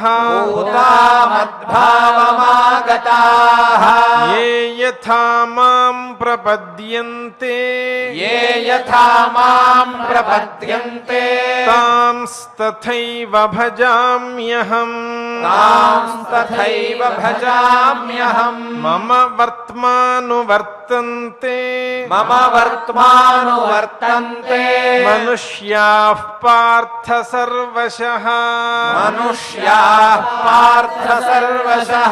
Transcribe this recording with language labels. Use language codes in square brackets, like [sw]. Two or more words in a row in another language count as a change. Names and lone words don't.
[sa] భూతా మద్భావమాగతాః ఏ యథా మాం ప్రపద్యంతే ఏ యథా మాం ప్రపద్యంతే తాంస్తథైవ భజామ్యహం तांस्तथैव भजाम्यहम् मम वर्त्मानुवर्तन्ते मम वर्त्मानुवर्तन्ते मनुष्याः पार्थ सर्वशः मनुष्याः पार्थ सर्वशः